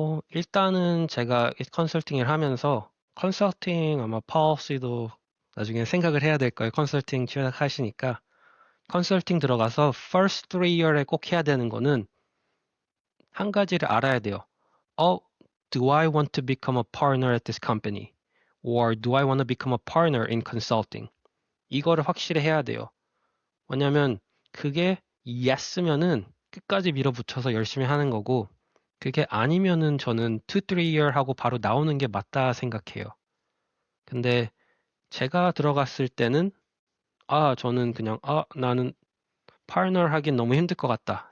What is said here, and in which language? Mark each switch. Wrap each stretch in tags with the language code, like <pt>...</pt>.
<ko>일단은 제가 이 컨설팅을 하면서 컨설팅 아마 policy도 나중에 생각을 해야 될 거예요. 컨설팅 취직하시니까. 컨설팅 들어가서 first 3year 에 꼭 해야 되는 거는 한 가지를 알아야 돼요.</ko> <en>Do I want to become a partner at this company? Or do I want to become a partner in consulting?</en> <ko>이거를 확실히 해야 돼요. 왜냐면 그게 yes면은 끝까지 밀어붙여서 열심히 하는 거고 그게 아니면은 저는 2, 3year 하고 바로 나오는 게 맞다 생각해요. 근데 제가 들어갔을 때는 저는 그냥 나는 파트너 하긴 너무 힘들 것 같다.</ko>